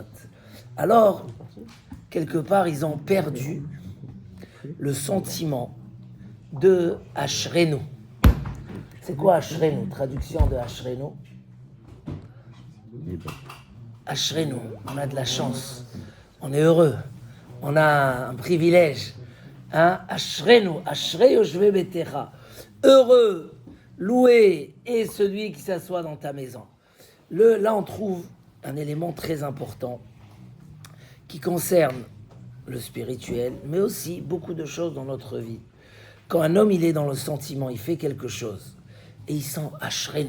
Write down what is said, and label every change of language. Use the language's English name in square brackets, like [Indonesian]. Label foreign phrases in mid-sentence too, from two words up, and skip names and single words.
[French] Alors, quelque part, ils ont perdu le sentiment de Ashrenu. C'est quoi Ashrenu? Traduction de Ashrenu. Ashrenu, on a de la chance. On est heureux. On a un privilège. Ashrenu, [Hebrew] אשרי יושבי ביתך. [French] Heureux, loué est celui qui s'assoit dans ta maison. Là, on trouve un élément très important qui concerne le spirituel, mais aussi beaucoup de choses dans notre vie. Quand un homme, il est dans le sentiment, il fait quelque chose, et il sent Ashrenu.